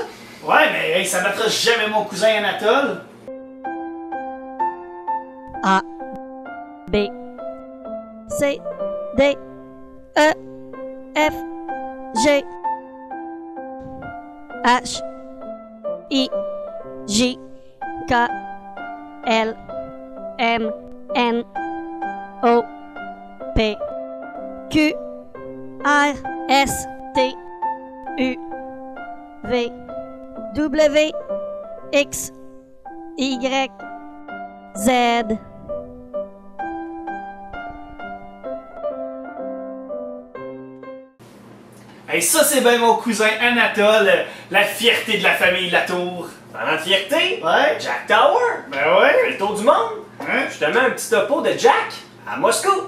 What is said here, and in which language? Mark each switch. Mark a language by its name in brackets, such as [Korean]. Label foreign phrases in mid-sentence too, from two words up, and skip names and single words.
[French] Ouais, mais hey, ça battra jamais mon cousin Anatole. A, B, C, D, E, F, G, H, I, J, K, L, M, N, O, P, Q, R, S, T, U, V, W, X, Y, Z. Hey, ça c'est bien mon cousin Anatole, la fierté de la famille Latour. Parlant de fierté, Ouais? Jack Tower. Ben ouais? Fait le tour du monde. Hein? Je te mets un petit topo de Jack à Moscou.